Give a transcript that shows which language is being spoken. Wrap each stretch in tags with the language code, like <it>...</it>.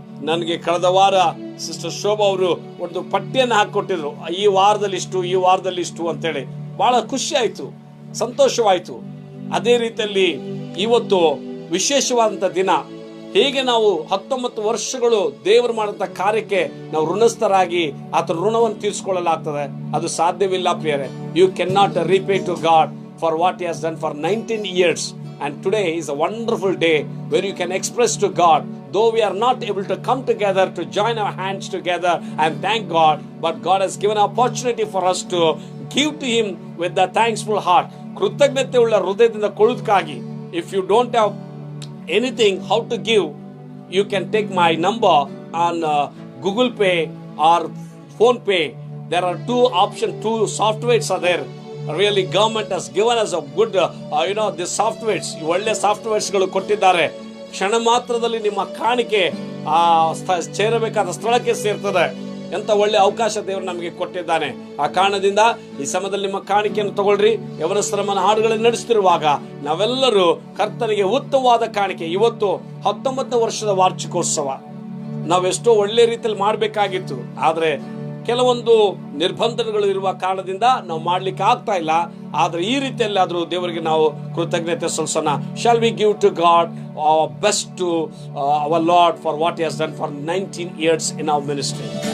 <kn>ನನಗೆ ಕಳೆದ ವಾರ ಸಿಸ್ಟರ್ ಶೋಭಾ ಅವರು ಒಂದು ಪಟ್ಟಿಯನ್ನು ಹಾಕಿಕೊಟ್ಟಿದ್ರು, ಈ ವಾರದಲ್ಲಿ ಇಷ್ಟು, ಈ ವಾರದಲ್ಲಿ ಇಷ್ಟು ಅಂತೇಳಿ. ಬಹಳ ಖುಷಿ ಆಯ್ತು, ಸಂತೋಷವಾಯ್ತು. ಅದೇ ರೀತಿಯಲ್ಲಿ ಇವತ್ತು ವಿಶೇಷವಾದಂತ ದಿನ. ಹೇಗೆ ನಾವು 19 ವರ್ಷಗಳು ದೇವರು ಮಾಡಿದಂತ ಕಾರ್ಯಕ್ಕೆ ನಾವು ಋಣಸ್ಥರಾಗಿ ಆತ ಋಣವನ್ನು ತೀರಿಸಿಕೊಳ್ಳಲಾಗ್ತದೆ? ಅದು ಸಾಧ್ಯವಿಲ್ಲ ಪ್ರಿಯರೇ.</kn> <en>You can not repay to God for what he has done for 19 years. And today is a wonderful day where you can express to God, though we are not able to come together to join our hands together and thank God, but God has given an opportunity for us to give to him with the thankful heart.</en> <kn>ಕೃತಜ್ಞತೆ ಉಳ್ಳ ಹೃದಯದಿಂದ ಕೊಡುವುದಕ್ಕಾಗಿ.</kn> <en>If you don't have anything how to give, you can take my number on Google Pay or Phone Pay. There are two options, two softwares are there. Really government has given us a good the softwares,</en> <kn>ಒಳ್ಳೆ softwares ಗಳು ಕೊಟ್ಟಿದ್ದಾರೆ. ಕ್ಷಣ ಮಾತ್ರದಲ್ಲಿ ನಿಮ್ಮ ಕಾಣಿಕೆ ಸೇರಬೇಕಾದ ಸ್ಥಳಕ್ಕೆ ಸೇರ್ತದೆ. ಎಂತ ಒಳ್ಳೆ ಅವಕಾಶ ದೇವರು ನಮಗೆ ಕೊಟ್ಟಿದ್ದಾನೆ. ಆ ಕಾರಣದಿಂದ ಈ ಸಮಯದಲ್ಲಿ ನಿಮ್ಮ ಕಾಣಿಕೆಯನ್ನು ತಗೊಳ್ರಿ. ಯವನಸ್ಥರಮನ ಹಾಡುಗಳನ್ನು ನಡೆಸುತ್ತಿರುವಾಗ ನಾವೆಲ್ಲರೂ ಕರ್ತನಿಗೆ ಉತ್ತಮವಾದ ಕಾಣಿಕೆ. ಇವತ್ತು 19ನೇ ವರ್ಷದ ವಾರ್ಷಿಕೋತ್ಸವ ನಾವೆಷ್ಟೋ ಒಳ್ಳೆ ರೀತಿಯಲ್ಲಿ ಮಾಡಬೇಕಾಗಿತ್ತು, ಆದ್ರೆ ಕೆಲವೊಂದು ನಿರ್ಬಂಧಗಳು ಇರುವ ಕಾರಣದಿಂದ ನಾವು ಮಾಡ್ಲಿಕ್ಕೆ ಆಗ್ತಾ ಇಲ್ಲ. ಆದ್ರೆ ಈ ರೀತಿಯಲ್ಲಿ ಆದ್ರೂ ದೇವರಿಗೆ ನಾವು ಕೃತಜ್ಞತೆ ಸಲ್ಲಿಸೋಣ.</kn> <en>Shall we give to God our best to our Lord for what he has done for 19 years in our ministry?</en>